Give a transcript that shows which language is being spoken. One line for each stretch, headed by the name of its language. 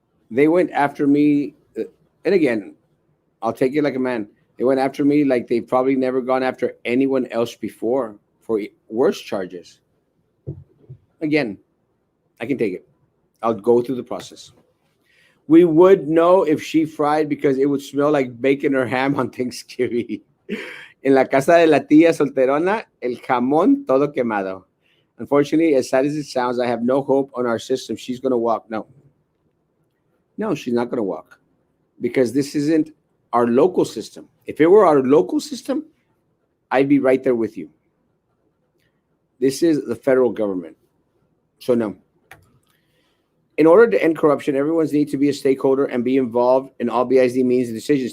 English: They went after me, and again, I'll take it like a man. They went after me like they've probably never gone after anyone else before for worse charges. Again, I can take it. I'll go through the process. We would know if she fried because it would smell like bacon or ham on Thanksgiving.
Spanish: En la casa de la tía solterona, el jamón todo quemado.
English: Unfortunately, as sad as it sounds, I have no hope on our system. She's going to walk. No. No, she's not going to walk because this isn't our local system. If it were our local system, I'd be right there with you. This is the federal government. So, no. In order to end corruption, everyone needs to be a stakeholder and be involved in all BISD means and decisions.